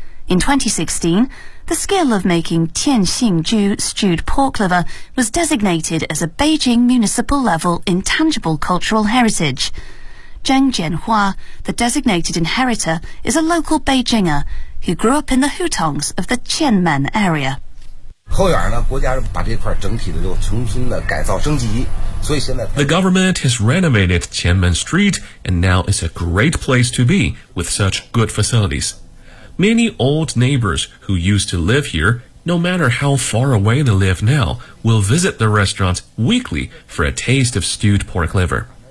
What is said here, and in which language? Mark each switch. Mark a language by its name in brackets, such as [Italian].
[English] In 2016, the skill of making Tian Xingju stewed pork liver was designated as a Beijing Municipal Level Intangible Cultural Heritage. Zheng Jianhua, the designated inheritor, is a local Beijinger who grew up in the Hutongs of the Qianmen area. [Chinese] 后院呢，国家把这块整体的就重新的改造升级，所以现在 [English] The government has renovated Qianmen Street and now is a great place to be with such good facilities. Many old neighbors who used to live here, no matter how far away they live now, will visit the restaurant weekly for a taste of stewed pork liver.